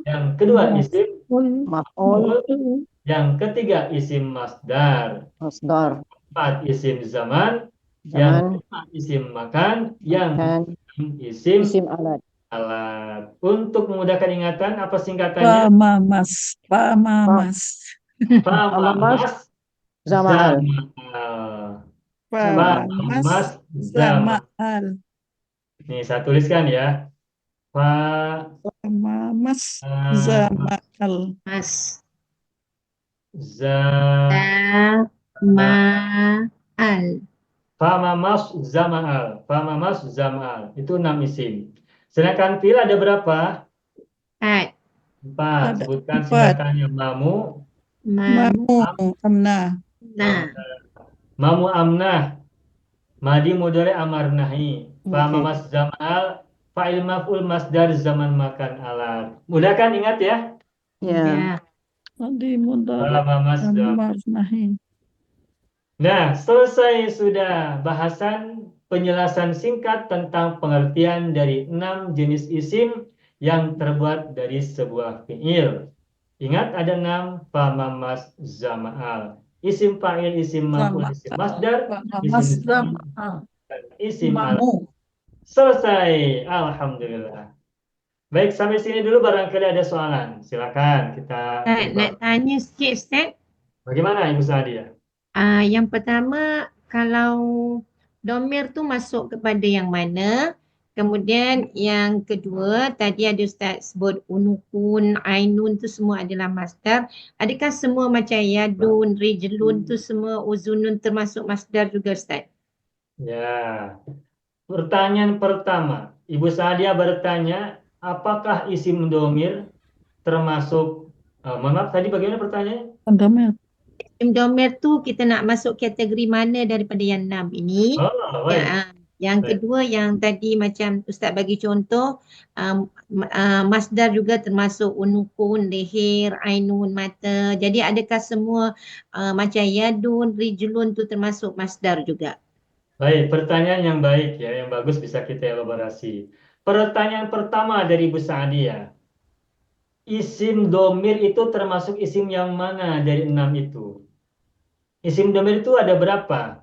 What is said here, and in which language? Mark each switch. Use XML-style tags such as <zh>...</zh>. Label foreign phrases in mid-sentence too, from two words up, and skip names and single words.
<id>yang kedua isim maf'ul, maf'ul, yang ketiga</id> <ar>isim masdar,</ar> <id>masdar, empat</id> <ar>isim zaman,</ar> <id>yang zaman, kelima</id> <ar>isim makan,</ar> <id>yang dan keenam isim</id> <ar>isim alat.</ar> <id>alat. Untuk memudahkan ingatan, apa singkatannya? Pamamas, pamamas, Pamamas, Famamas zamal. zamal. Zamal. pamamas, Famamas zamal. zamal, Nih, saya tuliskan ya. Fa pamamas, eh, zamal, Mas. za Al. Famamas zamal. Famamas zamal. Itu 6 isim. Sedangkan fi'il ada berapa? At. 4. ada Sebutkan 4, singkatannya. Mamu, mamu, amna, Nah.</id> <ar>mamu amnah, madi mudhari amar nahi.</ar> <id>Oke.</id> <ar>Famamas zamal, fa'il maf'ul masdar zaman makan alat.</ar> <id>Mudah kan ingat ya? Ya. Ya. tadi mudhari, Famamas zamal. amar nahi. Nah, selesai sudah bahasan penjelasan singkat tentang pengertian dari 6 jenis isim yang terbuat dari sebuah fi'il. Ingat ada 6, famamas zama'al.</id> <ar>Isim fa'il, isim maf'ul, isim masdar,</ar> <id>Pamamas, isim zamal, dan isim al. mamu. Selesai. Alhamdulillah. Baik, sampai sini dulu barangkali ada soalan. Silakan kita</id> <ms>Ustaz, nak</ms> <id>buka.</id> <ms>tanya sikit Ustaz.</ms> <id>Bagaimana Ibu Sadia?</id> <ms>Yang pertama, kalau domir tu masuk kepada yang mana? Kemudian yang kedua, tadi ada Ustaz sebut unukun, ainun tu semua adalah masdar. Adakah semua macam yadun, rijlun tu semua uzunun termasuk masdar juga Ustaz?</ms> <id>Ya, pertanyaan pertama. Ibu Sadia bertanya, apakah</id> <ar>isim domir</ar> <id>termasuk, mohon maaf tadi bagaimana pertanyaannya?</id> <ms>Domir.</ms> <ar>Isim domir</ar> <ms>tu kita nak masuk kategori mana daripada yang 6 ini?</ms> <id>Oh, baik. Yang Baik.</id> <ms>kedua yang tadi macam Ustaz bagi contoh, masdar juga termasuk unukun, leher, ainun, mata. Jadi adakah semua macam yadun, rijlun tu termasuk masdar juga?</ms> <id>Baik, pertanyaan yang baik ya, yang bagus bisa kita elaborasi. Pertanyaan pertama dari Ibu Sadia,</id> <ar>isim domir</ar> <id>itu termasuk isim yang mana dari 6 itu?</id> <ar>Isim domir</ar> <id>itu ada berapa?</id>